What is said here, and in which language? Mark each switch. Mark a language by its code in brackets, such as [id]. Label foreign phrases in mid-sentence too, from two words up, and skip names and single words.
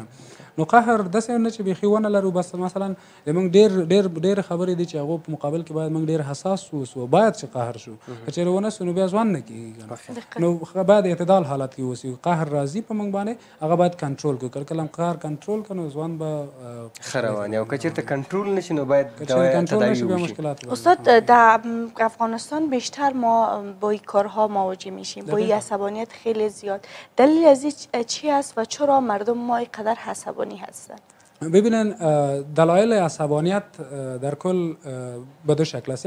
[ps] نو قهر داسې نه چې بیخي ونه لرو، بس مثلا زموږ ډېرې خبرې دي چې هغو په مقابل کې باید موږ ډېر حساس اوسو، باید چې قهر شو. که چېرې ونه سو نو بیا ژوند نه کېږي. نو باید اعتدال حالت کې اوسي. قهر راځي په موږ باندې، هغه باید کنټرول کړو. کله کله هم قهر کنټرول کړو نو ژوند به ښه روان وي، او که چېرته کنټرول نه شي نو باید تداوی وشي. [fa] استاد، در افغانستان بیشتر ما با این کارها مواجه میشیم، با این عصبانیت خیلی زیاد. دلیل از این چی است و چرا مردم ما اینقدر عصبانی هستند؟ ببینن، دلایل عصبانیت در کل به 2 شکل است.